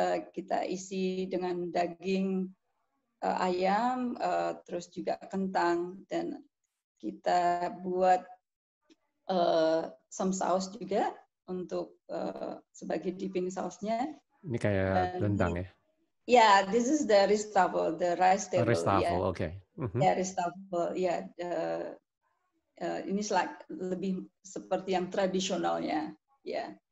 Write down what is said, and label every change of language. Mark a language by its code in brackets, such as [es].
[id] Kita isi dengan daging ayam, terus juga kentang, dan kita buat some saus juga untuk sebagai dipping sausnya. Ini kayak rendang ya? [en] Yeah, this is the ristafel, the rice table. Ristafel, yeah. Okay. Yeah, ristafel, yeah. [id] Ini lebih seperti yang tradisionalnya, ya.